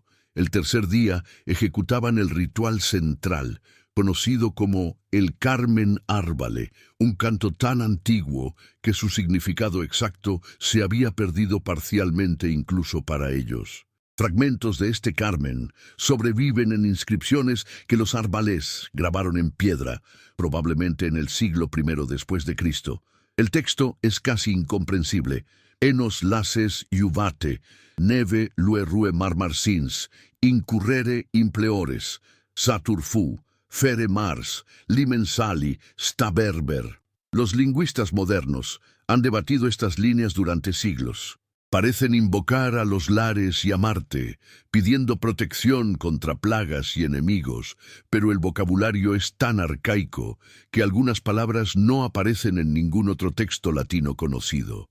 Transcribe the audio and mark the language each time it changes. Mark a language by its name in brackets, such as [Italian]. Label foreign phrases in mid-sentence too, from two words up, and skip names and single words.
[Spanish] El tercer día ejecutaban el ritual central, conocido como el Carmen Árbale, un canto tan antiguo que su significado exacto se había perdido parcialmente incluso para ellos. Fragmentos de este Carmen sobreviven en inscripciones que los arbales grabaron en piedra, probablemente en el siglo I después de Cristo. El texto es casi incomprensible. [Latin] Enos laces iuvate, neve luerue marmarsins, incurrere impleores, saturfu, fere mars, limensali, staberber. [Spanish] Los lingüistas modernos han debatido estas líneas durante siglos. Parecen invocar a los lares y a Marte, pidiendo protección contra plagas y enemigos, pero el vocabulario es tan arcaico que algunas palabras no aparecen en ningún otro texto latino conocido.